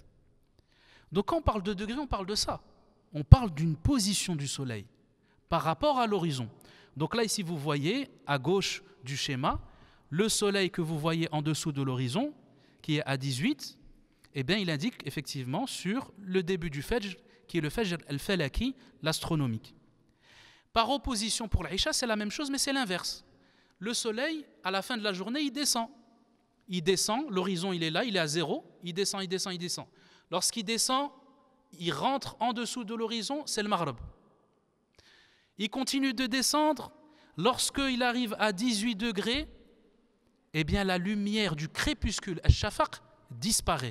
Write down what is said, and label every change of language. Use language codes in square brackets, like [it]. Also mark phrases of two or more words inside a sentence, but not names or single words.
[fr] Donc quand on parle de degrés, on parle de ça. On parle d'une position du soleil par rapport à l'horizon. Donc là ici vous voyez à gauche du schéma, le soleil que vous voyez en dessous de l'horizon, qui est à 18, eh bien il indique effectivement sur le début du Fajr, qui est le [ar] Fajr al-Falaki, [fr] l'astronomique. Par opposition pour l'Isha, c'est la même chose, mais c'est l'inverse. Le soleil, à la fin de la journée, il descend. Il descend, l'horizon il est là, il est à 0, il descend, il descend, il descend. Lorsqu'il descend, il rentre en dessous de l'horizon, c'est le Maghrib. Il continue de descendre, lorsqu'il arrive à 18 degrés, eh bien la lumière du crépuscule, al-shafaq, disparaît.